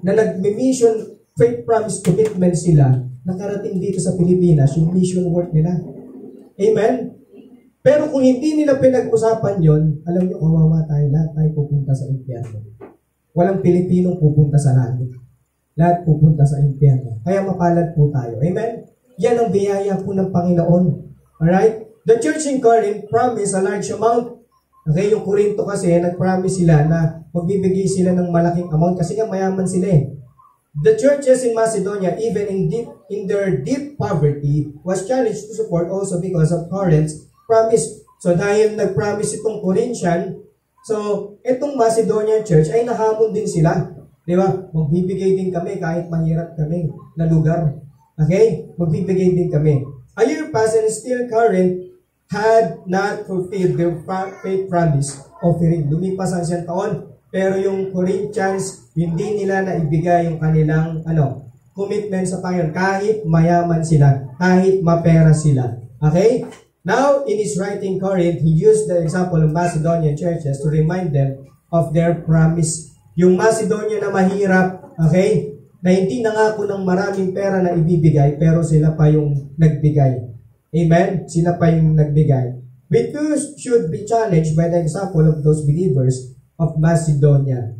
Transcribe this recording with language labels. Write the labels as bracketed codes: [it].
[tl] Na nag-mission, faith promise commitment sila, nakarating dito sa Pilipinas, yung mission work nila. Amen? Pero kung hindi nila pinag-usapan yon, alam nyo, kawawa tayo, lahat tayo pupunta sa impyerno. Walang Pilipinong pupunta sa langit. Lahat pupunta sa impyerno. Kaya mapalad po tayo. Amen? Yan ang biyaya po ng Panginoon. [en] Alright? The church in Corinth promised a large amount. [tl] Okay, yung Corinto kasi, nag-promise sila na magbibigay sila ng malaking amount kasi nga mayaman sila eh. [en] The churches in Macedonia, even in their deep poverty, was challenged to support also because of Corinth's promise. [tl] So dahil nag-promise itong Corinthian, so itong Macedonian church ay nahamon din sila. Di ba? Magbibigay din kami kahit mahirap kami na lugar. Okay? Magbibigay din kami. [en] A year passed and still Corinth had not fulfilled their faith promise offering. [tl] Lumipas ang isang taon, pero yung Corinthians, hindi nila naibigay yung kanilang commitment sa Panginoon. Kahit mayaman sila, kahit mapera sila. Okay? [en] Now, in his writing Corinth, he used the example of Macedonian churches to remind them of their promise. [tl] Yung Macedonia na mahirap, okay? Na hindi nangako ng maraming pera na ibibigay, pero sila pa yung nagbigay. Amen? Sila pa yung nagbigay. [en] We too should be challenged by the example of those believers of Macedonia.